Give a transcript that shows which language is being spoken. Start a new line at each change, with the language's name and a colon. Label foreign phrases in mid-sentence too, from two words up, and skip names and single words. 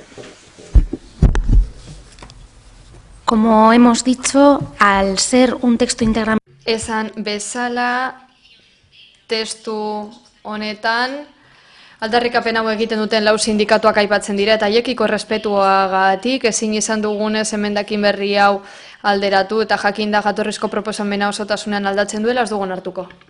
Spanish: Como hemos dicho, al ser un texto íntegramente...
Basque: Esan bezala testu honetan aldarrikapen hau egiten duten lau sindikatuak aipatzen dira eta haiekiko errespetuagatik ezin izan dugunez emendakin berri hau alderatu eta jakinda jatorrizko proposamena osotasunean aldatzen duela ez dugun hartuko.